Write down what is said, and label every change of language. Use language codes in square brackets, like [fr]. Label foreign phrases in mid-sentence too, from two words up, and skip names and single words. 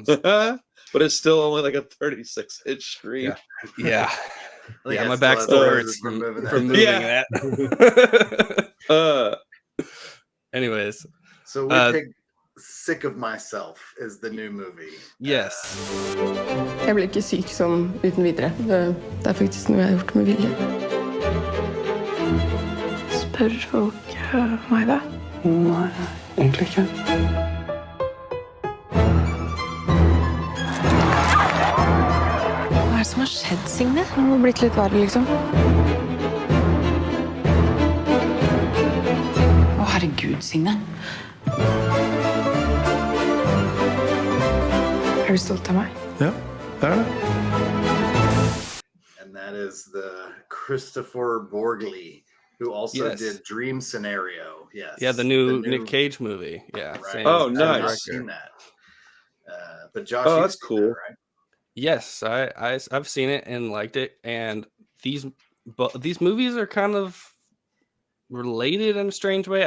[en] but it's still only like a 36-inch screen. Yeah. My back still hurts from moving that. Anyways, so we picked Sick of Myself is the new movie. Yes. [no] Jeg blir ikke syk sånn uten videre. Det faktisk noe jeg har gjort med vilje. Spør folk meg det? Nei, egentlig ikke. Hva er det som har skjedd, Signe? Det har blitt litt verre, liksom. Å, herregud, Signe. Er du stolt av meg? Ja, det det. [en] And that is the Christopher Borgli, who also did Dream Scenario. Yes. Yeah, the new Nick Cage movie. Yeah. Right. Oh, nice. I've seen that. But Josh, Oh, you've that's seen cool. that, right? Yes, I've seen it and liked it, and these movies are kind of related in a strange way.